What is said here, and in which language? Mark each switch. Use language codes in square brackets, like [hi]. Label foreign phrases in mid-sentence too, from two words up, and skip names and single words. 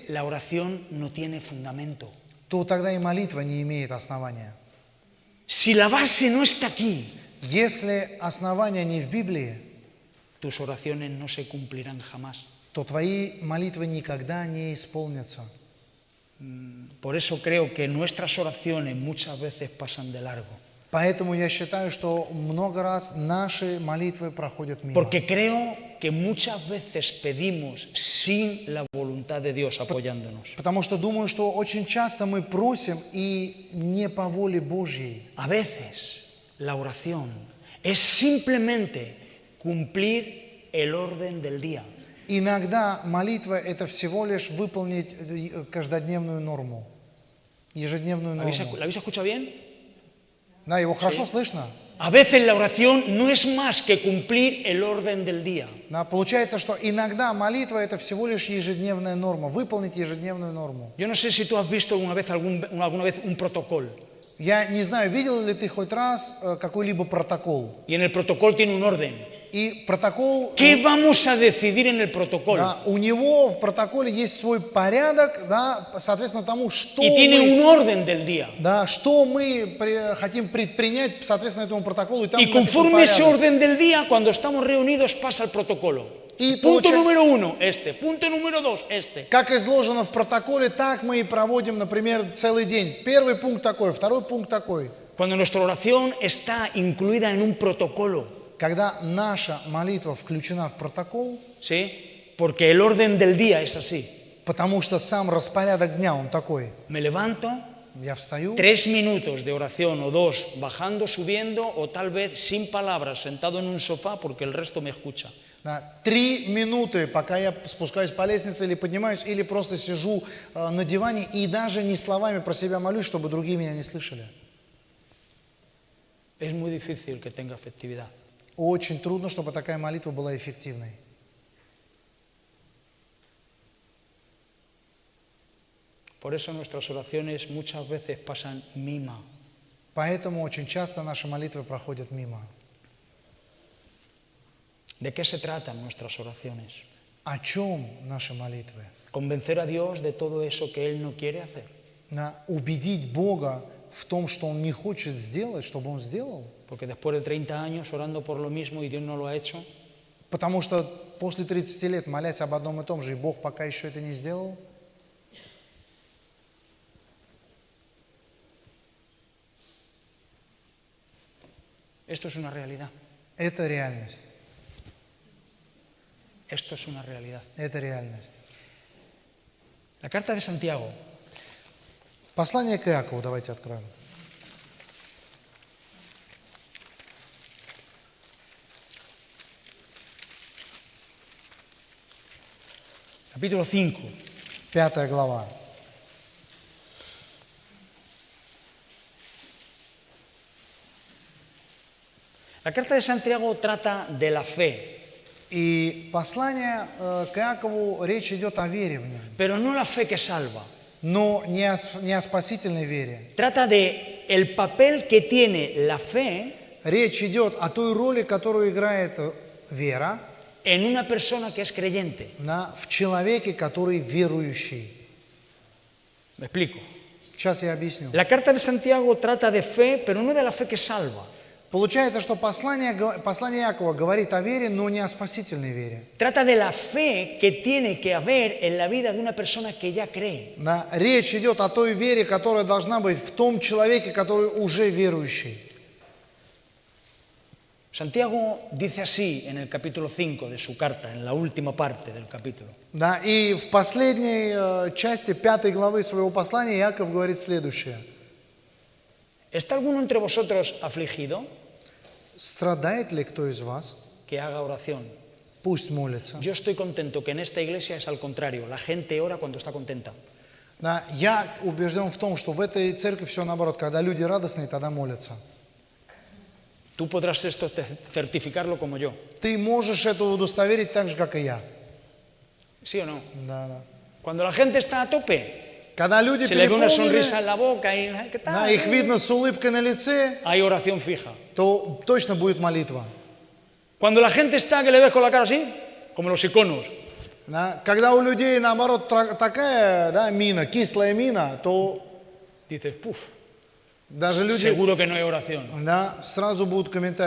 [es] la oración no tiene fundamento. [ru] то тогда и молитва не имеет основания. [es] Si la base no está aquí, [ru] Если основание не в Библии, [es] tus oraciones no se cumplirán jamás. [ru] то твои молитвы никогда не исполнятся. [es] Por eso creo que nuestras oraciones muchas veces pasan de largo. [ru] Поэтому я считаю, что много раз наши молитвы проходят мимо. [es] Porque creo que muchas veces pedimos sin la voluntad de Dios apoyándonos. [ru] Потому что думаю, что очень часто мы просим и не по воле Божьей. [es] A veces la oración es simplemente cumplir el orden del día. [ru] Иногда молитва – это всего лишь выполнить каждодневную норму, ежедневную [es] ¿La [ru] норму. [es] habéis escuchado bien? [ru] Да, его хорошо слышно? [es] A veces la oración no es más que cumplir el orden del día. [ru] Да, получается, что иногда молитва – это всего лишь ежедневная норма, выполнить ежедневную норму. [es] Yo no sé si tú has visto alguna vez un protocolo. [ru] Я не знаю, видел ли ты хоть раз какой-либо протокол. [es] Y en el protocolo tiene un orden. [ru] И протокол, [es] ¿Qué vamos a decidir en el protocolo? [ru] да, у него в протоколе есть свой порядок, да, соответственно тому, что [es] Y tiene [ru] мы, [es] un orden del día. [ru] да, что мы хотим предпринять, соответственно этому протоколу. И там [es] Y [ru] написан [es] conforme ese [ru] порядок. [es] orden del día, cuando estamos reunidos, pasa el protocolo. Y Punto [ru] получa- [es] número 1, este. Punto número 2, este. [ru] Как изложено в протоколе, так мы и проводим, например, целый день. Первый пункт такой, второй пункт такой. [es] Cuando nuestra oración está incluida en un protocolo, [ru] Когда наша молитва включена в протокол, [es] ¿sí? Porque el orden del día es así. [ru] потому что сам распорядок дня, он такой. [es] Me levanto, [ru] Я встаю, [es] 3 minutos de oración o 2, bajando, subiendo, o tal vez sin palabras, sentado en un sofá, porque el resto me escucha. [ru] да, 3 минуты, пока я спускаюсь по лестнице или поднимаюсь, или просто сижу на диване и даже не словами про себя молюсь, чтобы другие меня не слышали. [es] Es muy difícil que tenga efectividad. [ru] Очень трудно, чтобы такая молитва была эффективной. [es] Por eso nuestras oraciones muchas veces pasan mima. [ru] Поэтому очень часто наши молитвы проходят мимо. [es] ¿De qué se tratan nuestras oraciones? [ru] О чем наши молитвы? [es] Convencer a Dios de todo eso que Él no quiere hacer. [ru] Убедить Бога в том, что Он не хочет сделать, чтобы Он сделал. [es] Porque después de 30 años orando por lo mismo y Dios no lo ha hecho, [ru] Потому что после 30 лет, молясь об одном и том же, и Бог пока еще это не сделал. [es] esto es una realidad. [ru] Это реальность. [es] Esto es una realidad. [ru] Это реальность. [es] La carta de Santiago, [ru] Послание к Иакову давайте откроем. [es] capítulo 5. [ru] 5 глава. [es] La carta de Santiago trata de la fe, [ru] И послание к Иакову, речь идет о вере в нем. [es] pero no la fe que salva. [ru] Но не о спасительной вере. [es] Trata de el papel que tiene la fe [ru] Речь идет о той роли, которую играет вера [es] en una persona que es creyente. [ru] в человеке, который верующий. [es] Me explico. [ru] Сейчас я объясню. [es] La carta de Santiago trata de fe, pero no de la fe que salva. [ru] Получается, что послание Иакова говорит о вере, но не о спасительной вере. [es] Trata de la fe que tiene que haber en la vida de una persona que ya cree. [ru] Речь идет о той вере, которая должна быть в том человеке, который уже верующий. [es] Santiago dice así en el capítulo 5 de su carta, en la última parte del capítulo. [ru] И в последней части 5 главы своего послания Иаков говорит следующее. [es] ¿Está alguno entre vosotros afligido? [ru] Страдает ли кто из вас? [es] Que haga oración. [ru] Пусть молится. [es] Yo estoy contento que en esta iglesia es al contrario. La gente ora cuando está contenta. [ru] Я убежден в том, что в этой церкви все наоборот. Когда люди радостные, тогда молятся. [es] Tú podrás esto certificarlo como yo. [ru] Ты можешь это удостоверить так же, как и я. [es] ¿Sí o no? [ru] Да. [es] Cuando la gente está a tope, [ru] Когда люди [es] se le ve una [ru] переполнены, [es] sonrisa en la boca y ¿qué tal? [ru] их видно с улыбкой на лице, [es] Hay oración fija. [ru] то точно будет молитва. [es] Cuando la gente está que le ves con la cara así, como los iconos, [ru] Когда у людей, наоборот, такая мина, кислая мина, то [es] dices, puf, [ru] даже люди [es] seguro que no hay oración. [ru] сразу будут комментарии.